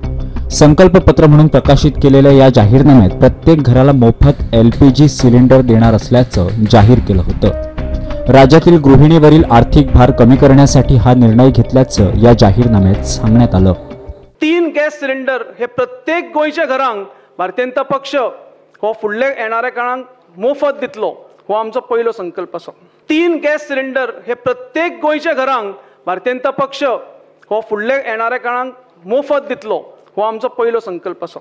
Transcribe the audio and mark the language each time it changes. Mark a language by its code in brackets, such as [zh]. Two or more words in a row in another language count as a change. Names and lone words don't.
[mr] संकल्पपत्र म्हणून प्रकाशित केलेल्या या जाहीरनाम्यात प्रत्येक घराला मोफत LPG सिलेंडर देणार असल्याचं जाहीर केलं होतं. राज्यातील गृहिणीवरील आर्थिक भार कमी करण्यासाठी हा निर्णय घेतल्याचं या जाहीरनाम्यात सांगण्यात आलं. [kok] 3 गॅस सिलेंडर हे प्रत्येक गोंयच्या घरांक भारतीय जनता पक्ष हो फुडल्या येणाऱ्या काळात मोफत दितलो, हो आमचो पहिलो संकल्प आसा. 3 गॅस सिलेंडर हे प्रत्येक गोंयच्या घरांक भारतीय जनता पक्ष हो फुडल्या येणाऱ्या काळात मोफत दितलो, हो आमचो पहिलो संकल्प आसा.